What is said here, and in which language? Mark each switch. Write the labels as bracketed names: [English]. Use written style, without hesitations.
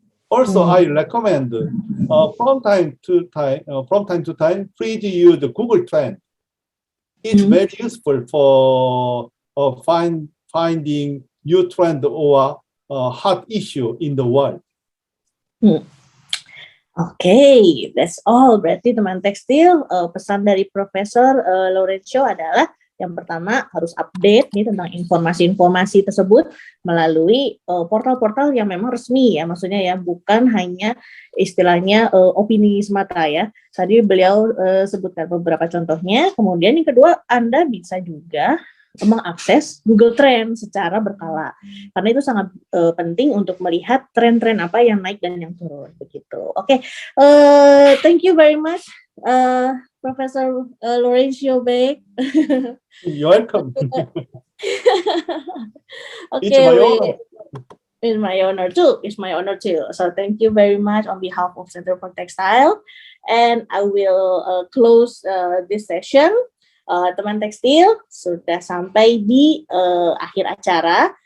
[English] Also, I recommend from time to time, please use the Google Trend. It's very useful for finding new trend or hot issue in the world. Okay, that's all. [Indonesian] Berarti teman tekstil, pesan dari Profesor Laurencio adalah yang pertama harus update nih tentang informasi-informasi tersebut melalui portal-portal yang memang resmi ya, maksudnya ya bukan hanya istilahnya opini semata ya. Tadi beliau sebutkan beberapa contohnya. Kemudian yang kedua, Anda bisa juga mengakses Google Trend secara berkala karena itu sangat penting untuk melihat tren-tren apa yang naik dan yang turun begitu. [English] Oke, thank you very much Professor Laurencio Baek. You're welcome. Okay, it's my honor too. So thank you very much on behalf of Center for Textile, and I will close this session. [Indonesian] Teman tekstil sudah sampai di akhir acara.